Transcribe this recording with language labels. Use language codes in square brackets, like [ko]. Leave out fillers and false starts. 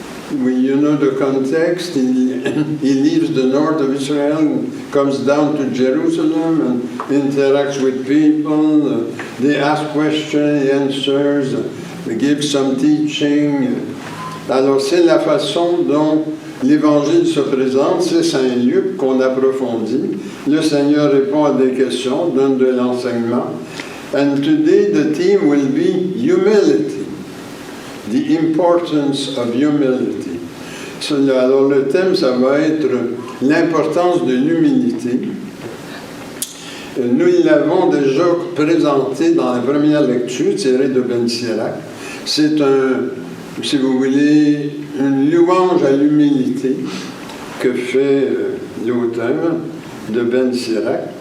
[en] You know the context. He leaves the north of Israel and comes down to Jerusalem and interacts with people. They ask questions, he answers, they give some teaching. [fr] Alors c'est la façon dont l'Évangile se présente, c'est Saint Luc qu'on approfondit. Le Seigneur répond à des questions, donne de l'enseignement. [en] And today the theme will be humility. The importance of humility. [fr] Alors le thème, ça va être l'importance de l'humilité. Nous l'avons déjà présenté dans la première lecture tirée de Ben Sirach. C'est si vous voulez, une louange à l'humilité que fait l'auteur de Ben Sirach.